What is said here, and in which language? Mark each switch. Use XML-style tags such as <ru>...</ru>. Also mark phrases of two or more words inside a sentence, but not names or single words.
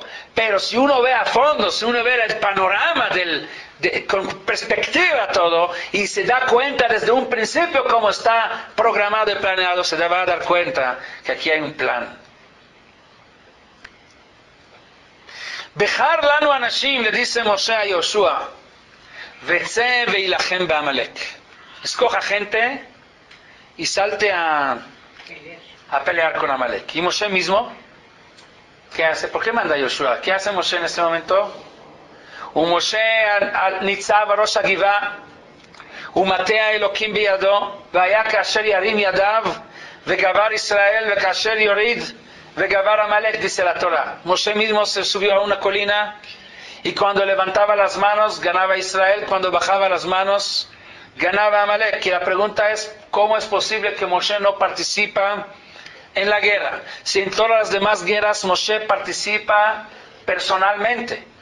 <es>Pero si uno ve a fondo, si uno ve el panorama con perspectiva todo y se da cuenta desde un principio cómo está programado y planeado, se va a dar cuenta que aquí hay un plan.</es> <he>בחר לנו אנשים,</he> <es>le dice Moshe a Yoshua,</es> <he>וצא הלחם בעמלק.</he> <es>Escoja gente y salte a pelear con Amalek. Y Moshe mismo, ¿qué hace? ¿Por qué manda a Yoshua? ¿Qué hace Moshe en este momento?</es> <he>ומשה ניצב בראש הגבעה ומטה האלוקים בידו והיה כאשר ירים ידיו וגבר ישראל וכאשר יוריד וגבר עמלק,</he> <es>dice la Torah. Moshe mismo se subió a una colina y cuando levantaba las manos ganaba Israel, cuando bajaba las manos ganaba Amalek. Y la pregunta es, ¿cómo es posible que Moshe no participa en la guerra? Si en todas las demás guerras Moshe participa personalmente.</es>